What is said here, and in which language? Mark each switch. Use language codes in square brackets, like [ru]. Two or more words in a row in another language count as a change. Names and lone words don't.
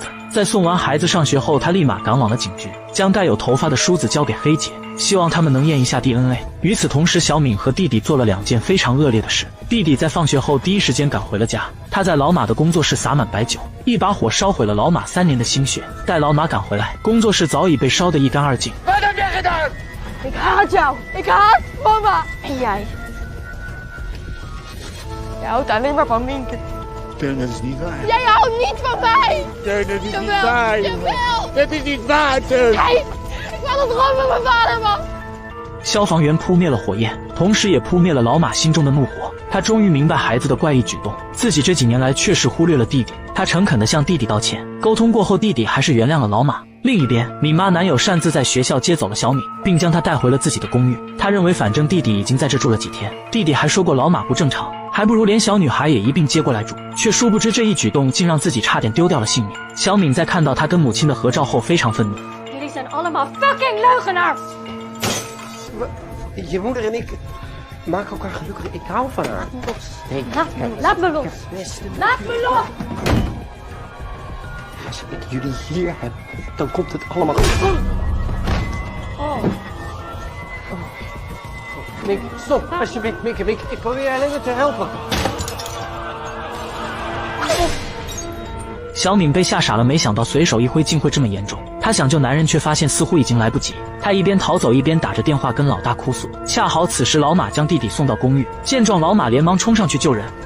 [zh] 在送完孩子上学后，她立马赶往了警局，将带有头发的梳子交给黑姐，希望他们能验一下 DNA。与此同时，小敏和弟弟做了2件非常恶劣的事。弟弟在放学后第一时间赶回了家，他在老马的工作室撒满白酒，一把火烧毁了老马3年的心血。待老马赶回来，工作室早已被烧得一干二净。 [nl] Wat heb jij gedaan? Ik haat jou. Ik haat mama. En jij? Je houdt alleen maar van Minke. Teun, dat is niet waar. Jij houdt niet van mij. Teun, dat is niet Jawel, waar, jongen. jawel. Dat is niet waar, Teun. Kijk, ik wil het gewoon met mijn vader, man. [zh] 消防员扑灭了火焰，同时也扑灭了老马心中的怒火。他终于明白孩子的怪异举动，自己这几年来确实忽略了弟弟。他诚恳地向弟弟道歉，沟通过后，弟弟还是原谅了老马。另一边，敏妈男友擅自在学校接走了小敏，并将她带回了自己的公寓。他认为反正弟弟已经在这住了几天，弟弟还说过老马不正常，还不如连小女孩也一并接过来住。却殊不知这一举动竟让自己差点丢掉了性命。小敏在看到他跟母亲的合照后非常愤怒。 [nl] Jullie zijn allemaal fucking leugenaars. Je moeder en ik maken elkaar gelukkig. Ik hou van haar. Nee, Laat me los. Laat me los. als ik jullie hier heb, dan komt het allemaal goed. Minke, stop, alsjeblieft, Minke. Ik probeer alleen maar te helpen. [zh] 小敏被吓傻了，没想到随手一挥竟会这么严重。她想救男人，却发现似乎已经来不及。她一边逃走，一边打着电话跟老大哭诉。恰好此时老马将弟弟送到公寓，见状老马连忙冲上去救人。